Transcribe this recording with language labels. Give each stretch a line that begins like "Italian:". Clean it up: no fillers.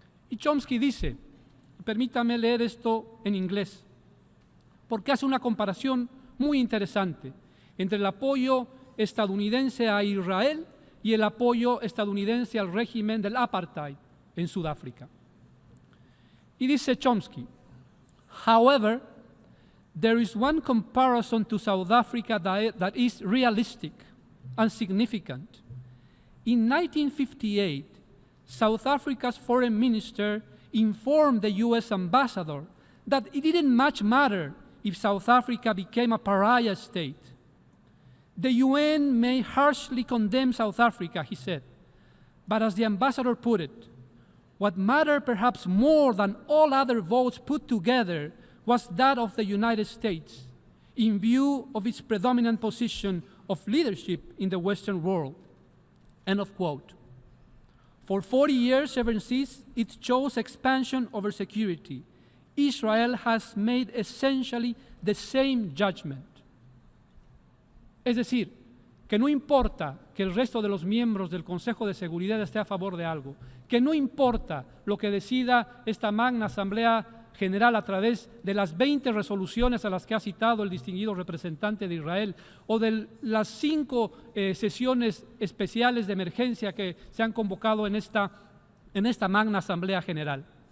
Spanish: Y Chomsky dice, permítame leer esto en inglés, porque hace una comparación muy interesante entre el apoyo estadounidense a Israel y el apoyo estadounidense al régimen del apartheid en Sudáfrica. Y dice Chomsky,
English: however, there is one comparison to South Africa that is realistic and significant. In 1958, South Africa's foreign minister informed the U.S. ambassador that it didn't much matter if South Africa became a pariah state. The UN may harshly condemn South Africa, he said, but as the ambassador put it, what mattered perhaps more than all other votes put together was that of the United States, in view of its predominant position of leadership in the Western world. End of quote. For 40 years, ever since it chose expansion over security, Israel has made essentially the same judgment.
Spanish: Es decir, que no importa que el resto de los miembros del Consejo de Seguridad esté a favor de algo, que no importa lo que decida esta magna Asamblea General a través de las 20 resoluciones a las que ha citado el distinguido representante de Israel o de las 5 sesiones especiales de emergencia que se han convocado en esta magna Asamblea General.